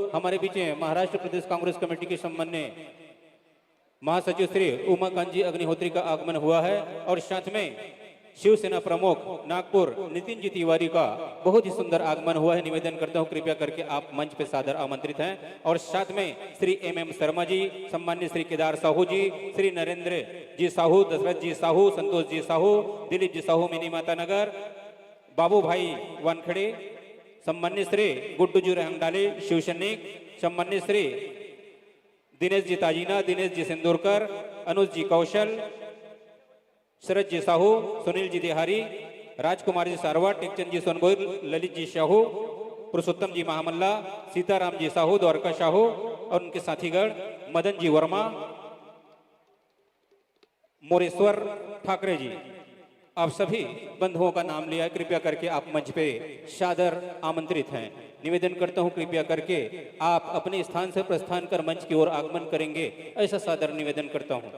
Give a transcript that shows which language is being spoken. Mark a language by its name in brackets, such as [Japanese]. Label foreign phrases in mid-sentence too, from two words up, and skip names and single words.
[Hindi] हमारे बीच में महाराष्ट्र प्रदेश कांग्रेस कमेटी के सम्मान्य महासचिव श्री उमाकांत जी अग्निहोत्री का आगमन हुआ है, और साथ में शिवसेना प्रमुख नागपुर नितिन जी तिवारी का बहुत ही सुंदर आगमन हुआ है। निवेदन करता हूं कृपया करके आप मंच पे सादर आमंत्रित हैं। और साथ में श्री MM शर्मा जी, सम्मान्य श्री केदार साहू जी, श्री नरेंद्र जी साहू, दशरथ जी साहू, संतोष जी साहू, दिलीप जी साहू मिनी माता नगर, बाबू भाई वानखड़े, सम्मान्य श्री गुड्डू जी रहंगडाले शिवसैनिक, सम्मान्य श्री दिनेश जी ताजीना, दिनेश जी सिंदूरकर, अनुज जी कौशल, शरद जी साहू, सुनील जी देहारी, राजकुमार जी सारवा, टेकचंद जी सोनभोई, ललित जी साहू, पुरुषोत्तम जी महामल्ला, सीताराम जी साहू, द्वारका साहू और उनके साथीगण, मदन जी वर्मा, मोरेश्वर ठाकरे जी, आप सभी बंधुओं का नाम लिया, कृपया करके आप मंच पे सादर आमंत्रित हैं। निवेदन करता हूं कृपया करके आप अपने स्थान से प्रस्थान कर मंच की ओर आगमन करेंगे, ऐसा सादर निवेदन करता हूं।